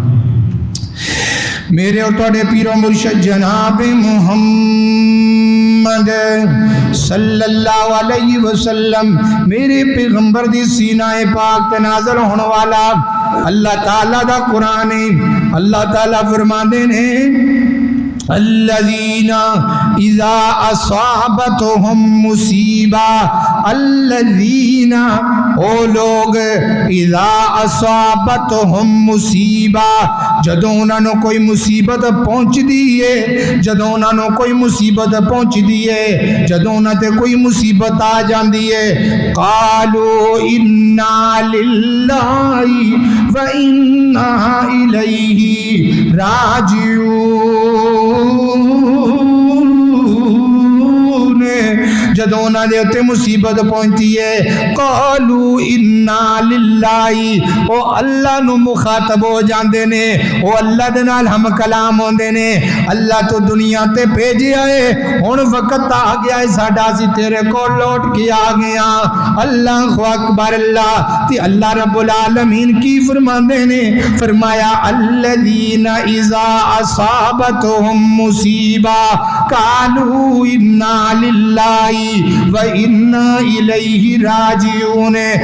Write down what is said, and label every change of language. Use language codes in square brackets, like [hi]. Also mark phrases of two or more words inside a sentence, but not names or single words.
[pa] میرے اور تواڈے پیر و مرشد جناب محمد [ar] صلی اللہ علیہ وسلم، [pa] میرے پیغمبر دی سینہ پاک تے نازل ہونے والا اللہ تعالیٰ دا قرآن ہے۔ اللہ تعالیٰ فرماندے نے [ar] الذین اذا اصابتهم مصیبہ، الذین او [pa] لوگ [ar] اذا اصابتهم مصیبہ [pa] جدوں انہاں نوں کوئی مصیبت پہنچ دیئے، جدوں انہاں نوں کوئی مصیبت پہنچ دیئے، جدوں انہاں تے کوئی مصیبت آ جاندی ہے، [ar] قالوا انا للہ و انا الیہ راجعون۔ [pa] جدوں انہاں دے اتے مصیبت پہنچتی ہے، [ar] قالوا انا للہ، [pa] او اللہ نو مخاطب ہو جاندے نے، او اللہ دے نال ہم کلام ہوندے نے، اللہ تو دنیا تے بھیجیا ہے، ہن وقت آ گیا ہے ساڈا، اسی تیرے کو لوٹ کے آ گیا۔ [ar] اللہ اکبر اللہ۔ تے اللہ رب العالمین [pa] کی فرماندے نے، فرمایا [ar] الذین اذا اصابتهم مصیبہ قالوا انا للہ و انا الیہ راجعون،